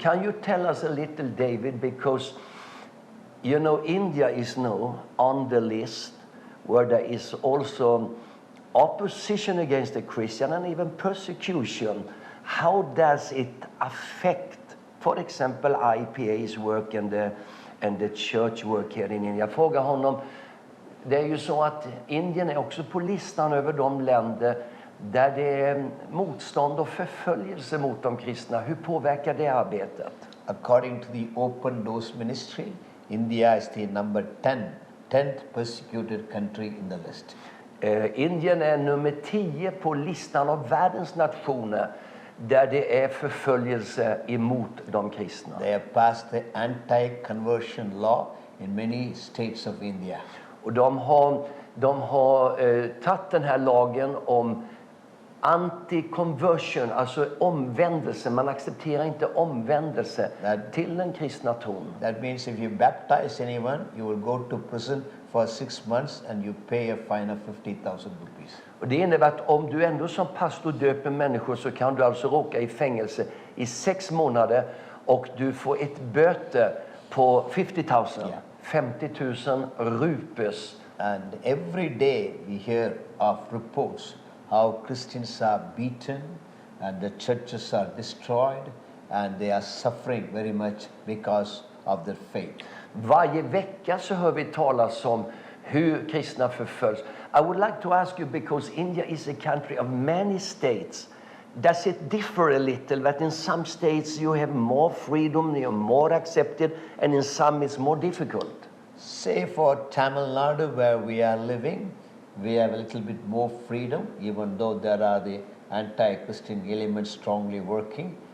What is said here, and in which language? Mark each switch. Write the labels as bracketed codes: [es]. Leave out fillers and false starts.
[en] Can you tell us a little, David, because you know India is now on the list where there is also opposition against the Christian and even persecution. How does it affect, for example, IPA's work and the church work here in India? [sv] Jag frågar honom, det är ju så att Indien är också på listan över de länder där det är motstånd och förföljelse mot de kristna. Hur påverkar det arbetet? [en] According to the Open Doors Ministry, India is the number 10th persecuted country in the list. [sv] Indien är nummer 10 på listan av världens nationer där det är förföljelse emot de kristna. [en] They have passed the anti-conversion law in many states of India. [sv] Och de har tagit den här lagen om anti-conversion, alltså omvändelse. Man accepterar inte omvändelse till den kristna tron. [en] That means if you baptize anyone, you will go to prison for 6 months and you pay a fine of 50,000 rupees. [sv] Och det innebär att om du ändå som pastor döper människor så kan du alltså råka i fängelse i 6 månader och du får ett böter på 50,000. 50 000 rupes. [en] And every day we hear of reports how Christians are beaten and the churches are destroyed and they are suffering very much because of their faith. [sv] Varje vecka så hör vi talas om hur kristna förföljs. [en] I would like to ask you, because India is a country of many states. Does it differ a little that in some states you have more freedom, you're more accepted, and in some it's more difficult? Say for Tamil Nadu, where we are living, we have a little bit more freedom, even though there are the anti-Christian elements strongly working.